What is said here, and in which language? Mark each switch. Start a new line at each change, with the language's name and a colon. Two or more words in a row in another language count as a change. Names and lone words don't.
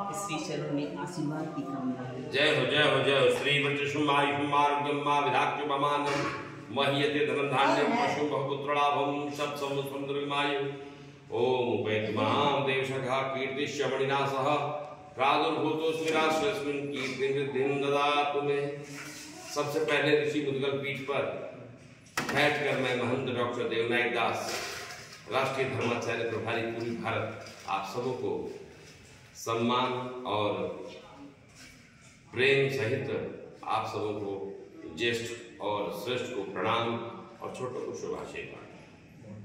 Hindi: श्री चरण में आशीर्वाद की कामना है। जय हो जय हो जय हो।
Sanskrit: श्री वृक्षुमायुष्मारोग्यम विधाक्ष्यमानं मह्यते धनधान्यं पशु बहुपुत्रलाभं शतसहस्रमायु। ओम उपैतमां देवशखा कीर्तिश्यमणिना सह प्रादुर्भूतोऽस्मि राष्ट्रस्मिन् कीर्तिवृद्धिं ददातु मे।
Hindi: सबसे पहले ऋषि मुद्गल पीठ पर बैठकर मैं महंत डॉक्टर देवनायक दास, राष्ट्रीय धर्माचार्य प्रभारी पूरी भारत, आप सबों को सम्मान और प्रेम सहित आप सबों को ज्येष्ठ और श्रेष्ठ को प्रणाम और छोटों को शुभाशीर्वाद।